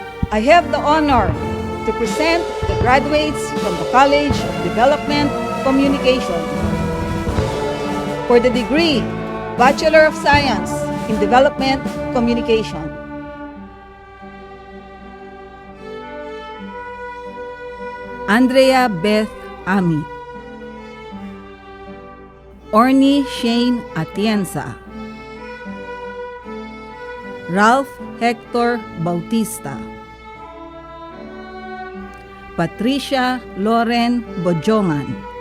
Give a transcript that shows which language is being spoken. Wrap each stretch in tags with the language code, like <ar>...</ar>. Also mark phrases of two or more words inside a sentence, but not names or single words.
<en>I have the honor to present the graduates from the College of Development Communication for the degree Bachelor of Science in Development Communication. Andrea Beth Ami, Orny Shane Atienza, Ralph Hector Bautista, Patricia Loren Bojongan,</en>